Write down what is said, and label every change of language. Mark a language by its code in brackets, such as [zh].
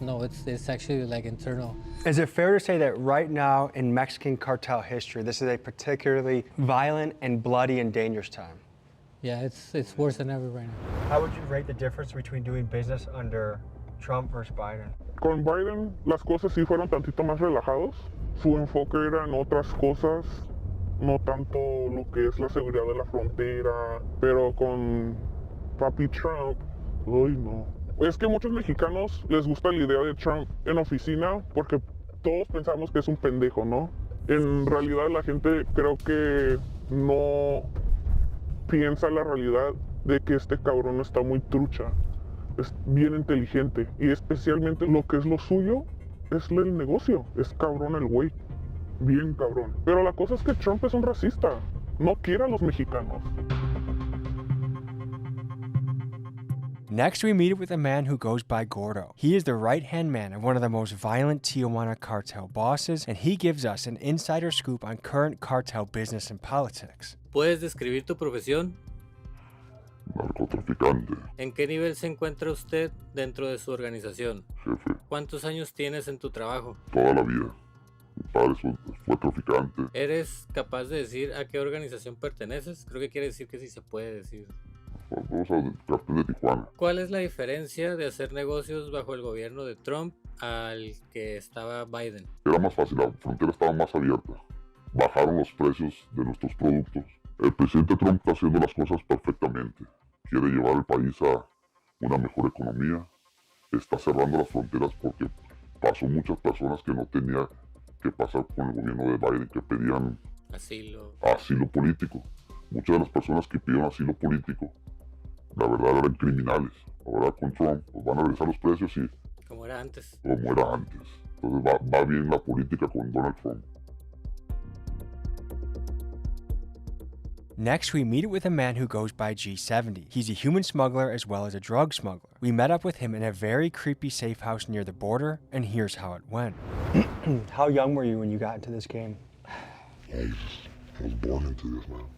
[en] No, it's actually like internal. Is it fair to say that right now in Mexican cartel history, this is a particularly violent and bloody and dangerous time? Yeah, it's worse than ever right now. How would you rate the difference between doing business under Trump versus Biden? [es] Con Biden, las cosas sí fueron tantito más relajados. Su enfoque era en otras cosas, no tanto lo que es la seguridad de la frontera, pero con papi Trump, uy no. Es que muchos mexicanos les gusta la idea de Trump en oficina porque todos pensamos que es un pendejo, ¿no? En realidad la gente creo que no piensa la realidad de que este cabrón está muy trucha. Es bien inteligente y especialmente lo que es lo suyo es el negocio. Es cabrón el güey. Bien cabrón. Pero la cosa es que Trump es un racista. No quiere a los mexicanos. [en] Next, we meet with a man who goes by Gordo. He is the right-hand man of one of the most violent Tijuana cartel bosses, and he gives us an insider scoop on current cartel business and politics. [es] ¿Puedes describir tu profesión? Narcotraficante, ¿En qué nivel se encuentra usted dentro de su organización? jefe, ¿Cuántos años tienes en tu trabajo? toda la vida. Mi padre fue traficante. ¿Eres capaz de decir a qué organización perteneces? Creo que quiere decir que sí se puede decir. Vamos al cartel de Tijuana. ¿Cuál es la diferencia de hacer negocios bajo el gobierno de Trump al que estaba Biden? Era más fácil, la frontera estaba más abierta. Bajaron los precios de nuestros productos. El presidente Trump está haciendo las cosas perfectamente. Quiere llevar el país a una mejor economía. Está cerrando las fronteras porque pasó muchas personas que no tenía que pasar con el gobierno de Biden, que pedían asilo político. Muchas de las personas que pidieron asilo político, la verdad eran criminales. Ahora con Trump pues van a regresar los precios y como era antes. Entonces va bien la política con Donald Trump. [en] Next, we meet with a man who goes by G70. He's a human smuggler as well as a drug smuggler. We met up with him in a very creepy safe house near the border, and here's how it went. How young were you when you got into this game? I I was born into this, man.